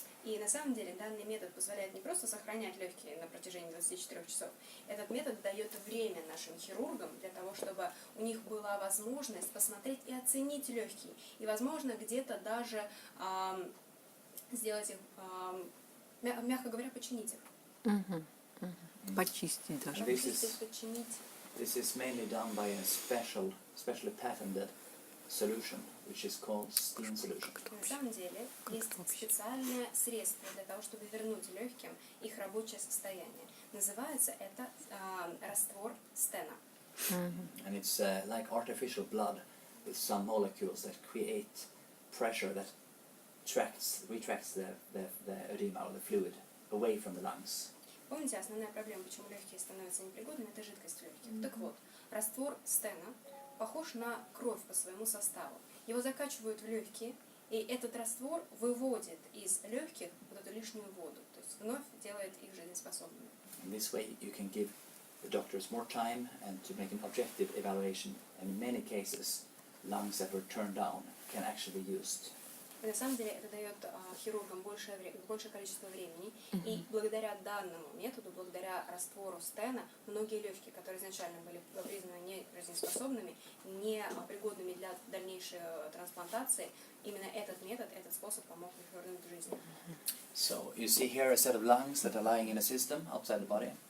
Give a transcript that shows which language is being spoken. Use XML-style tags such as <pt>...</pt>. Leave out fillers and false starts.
<ru>И на самом деле данный метод позволяет не просто сохранять легкие на протяжении 24 часов. Этот метод дает время нашим хирургам для того, чтобы у них была возможность посмотреть и оценить легкие. И, возможно, где-то даже сделать их, мягко говоря, починить их. Почистить даже.</ru> <en>This</en> <ru>Почистить, починить.</ru> <en>This is mainly done by a specially patented solution, which is called Stene solution.</en> <ru>На самом деле есть специальное средство для того, чтобы вернуть легким их рабочее состояние. Называется это раствор Стена.</ru> <en>And it's like artificial blood with some molecules that create pressure that retracts the edema or the fluid away from the lungs.</en> <ru>Помните, основная проблема, почему легкие становятся непригодными, это жидкость в легких. Так вот, раствор Стена похож на кровь по своему составу. Его закачивают в легкие, и этот раствор выводит из легких вот эту лишнюю воду, то есть вновь делает их жизнеспособными.</ru> <en>In this way, you can give the doctors more time and to make an objective evaluation. And in many cases, lungs that were turned down can actually be used.</en> <ru>И на самом деле это дает хирургам большее количество времени. И благодаря данному методу, благодаря раствору Стена, многие легкие, которые изначально были признаны не жизнеспособными, не пригодными для дальнейшей трансплантации, именно этот метод, этот способ помог их вернуть к жизни.</ru> <en>So you see here a set of lungs that are lying in a system outside the body.</en>